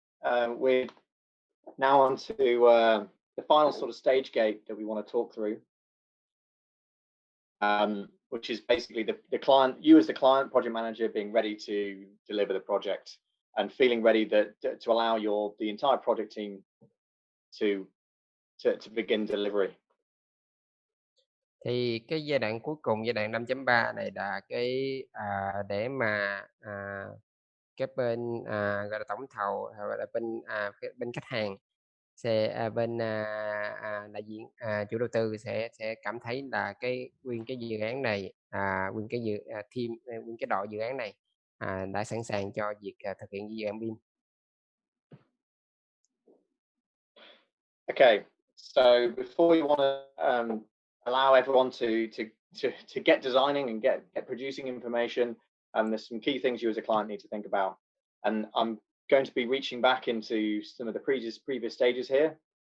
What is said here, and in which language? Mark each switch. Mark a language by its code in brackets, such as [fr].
[en] We're now on to the final sort of stage gate that we want to talk through, which is basically the client, you as the client project manager, being ready to deliver the project and feeling ready to allow the entire project team to begin delivery. [vi] Thì cái giai đoạn cuối cùng, giai đoạn 5.3 này là cái để mà cái bên gọi là tổng thầu, gọi là bên khách hàng sẽ bên đại diện chủ đầu tư sẽ cảm thấy là nguyên cái dự án này, nguyên cái team, nguyên cái đội dự án này đã sẵn sàng cho việc thực hiện dự án BIM. [en] Okay, so before you want to allow everyone to get designing and get producing information, there's some key things you as a client need to think about, and I'm going to be reaching back into some of the previous stages here,